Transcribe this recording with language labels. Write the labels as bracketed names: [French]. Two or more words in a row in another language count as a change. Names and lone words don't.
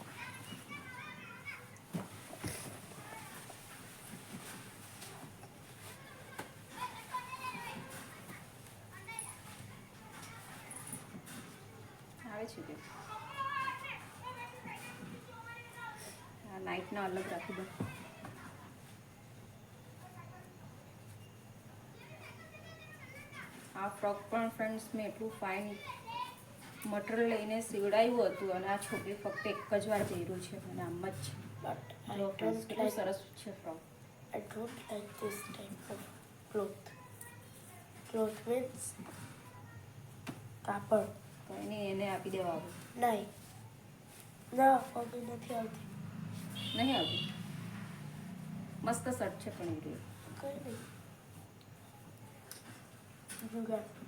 [Gujarati] આવે છે કે આ નાઇટના અલગ રાખી દો આ ફ્રોક પણ ફ્રેન્ડ્સ મેં એટલું ફાઇન મટીરિયલ લઈને સીવડાવ્યું હતું અને આ છોકરી ફક્ત એક જ વાર પહેર્યું છે અને આમ જ [English] but I [Gujarati] જો friends, [English] don't [Gujarati] કેટલું [English] like [Gujarati] સરસ છે ફ્રોક [English] I don't like this type of cloth. Cloth means [Gujarati] કાપડ તો એને આપી દેવા આવું નહીં ના પગી નથી આવતી નહીં આવતું મસ્ત શર્ટ છે પણ એ રહ્યું. કઈ નહીં જુગાડ